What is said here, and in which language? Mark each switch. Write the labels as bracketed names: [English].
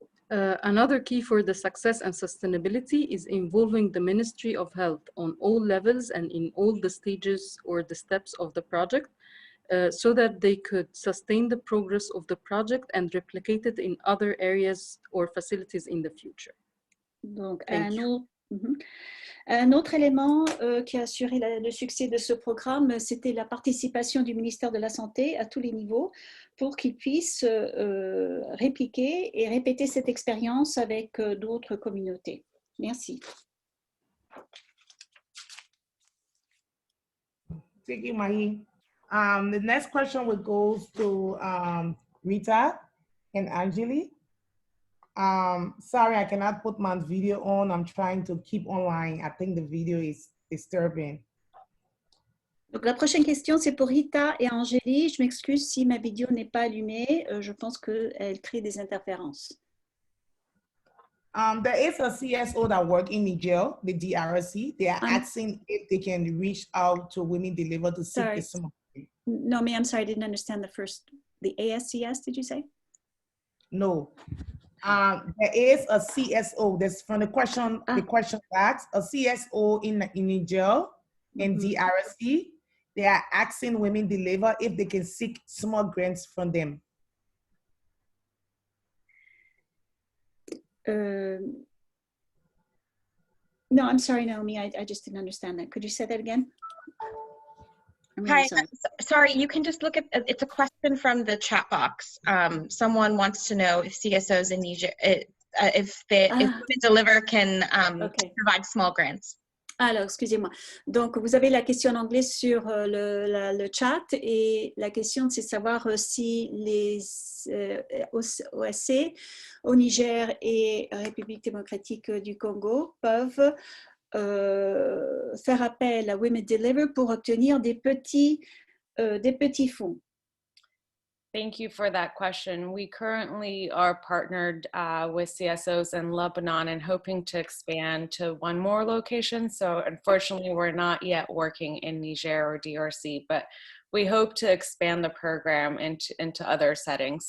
[English] Another key for the success and sustainability is involving the Ministry of Health on all levels and in all the stages or the steps of the project, so that they could sustain the progress of the project and replicate it in other areas or facilities in the future. [French] Donc, un autre élément qui a assuré le succès de ce programme, c'était la participation du ministère de la Santé à tous les niveaux pour qu'il puisse répliquer et répéter cette expérience avec d'autres communautés. Merci. [English] Thank you, Mahi. The next question will go to Rita and Angeli. Sorry, I cannot put my video on. I'm trying to keep online. I think the video is disturbing. [French] Donc la prochaine question, c'est pour Rita et Angélie. Je m'excuse si ma vidéo n'est pas allumée. Je pense qu'elle crée des interférences. [English] There is a CSO that works in the DRC. They are asking if they can reach out to women delivered to seek Naomi, I'm sorry, I didn't understand the ASCS, did you say? No. There is a CSO. That's from the question asked, a CSO in Niger and DRC. They are asking women deliver if they can seek small grants from them. No, I'm sorry, Naomi, I just didn't understand that. Could you say that again? I'm really Hi, sorry. sorry, you can just look at, it's a question from the chat box. Someone wants to know if CSOs in Niger, if Women Deliver can provide small grants. [French] Alors, excusez-moi. Donc, vous avez la question en anglais sur le chat et la question, c'est savoir si les OSC au Niger et République démocratique du Congo peuvent faire appel à Women Deliver pour obtenir des petits fonds. [English] Thank you for that question. We currently are partnered with CSOs in Lebanon and hoping to expand to one more location. So unfortunately, we're not yet working in Niger or DRC, but we hope to expand the program into other settings.